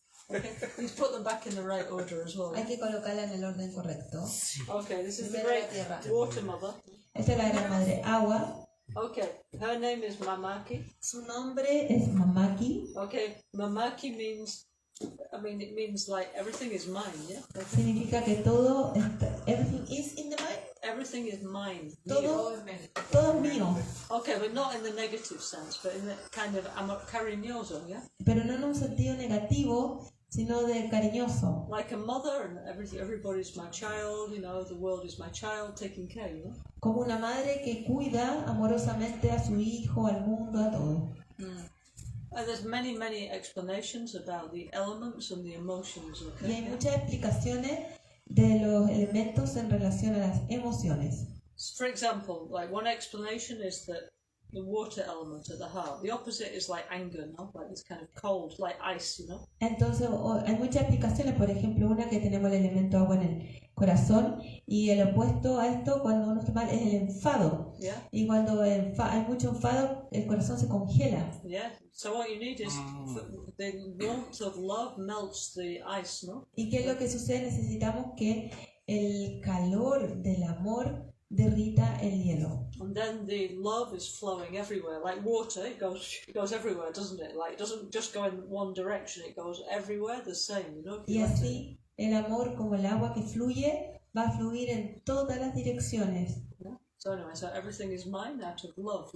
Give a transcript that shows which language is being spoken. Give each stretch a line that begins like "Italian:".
English: Okay, please put them back in the right order as well.
Spanish: Hay que colocarla en el orden correcto.
English: Okay, this is the
Spanish: Primero la
English: Great
Spanish: tierra.
English: Water Mother.
Spanish: Esta es la gran madre agua.
English: Okay, her name is Mamaki.
Spanish: Su nombre es Mamaki.
English: Okay, Mamaki means, it means like everything is mine, yeah?
Spanish: Significa que todo,
English: everything is in the mind. Everything is mine.
Spanish: Todo es mío.
English: Okay, but not in the negative sense, but in the kind of cariñoso, yeah?
Spanish: Pero no en un sentido negativo, sino de cariñoso.
English: Like a mother, and everybody's my child, the world is my child, taking care,
Spanish: Como una madre que cuida amorosamente a su hijo, al mundo, a todo.
English: And there's many, many explanations about the elements and the emotions, okay?
Spanish: Y hay muchas explicaciones de los elementos en relación a las emociones.
English: For example, like one explanation is that the water element at the heart. The opposite is like anger, no? Like it's kind of cold, like ice,
Spanish: Entonces hay muchas explicaciones, por ejemplo, una que tenemos el elemento agua en el corazón y el opuesto a esto cuando uno está mal es el enfado.
English: Yeah.
Spanish: Y cuando hay mucho enfado, el corazón se congela.
English: Yeah. So what you need is the warmth of love melts the ice, no?
Spanish: ¿Y qué es lo que sucede? Necesitamos que el calor del amor derrita el hielo.
English: And then the love is flowing everywhere, like water. It goes everywhere, doesn't it? Like it doesn't just go in one direction. It goes everywhere the same,
Spanish: Y así el amor, como el agua que fluye, va a fluir en todas las direcciones.
English: Yeah. So anyway, so everything is mine out of love.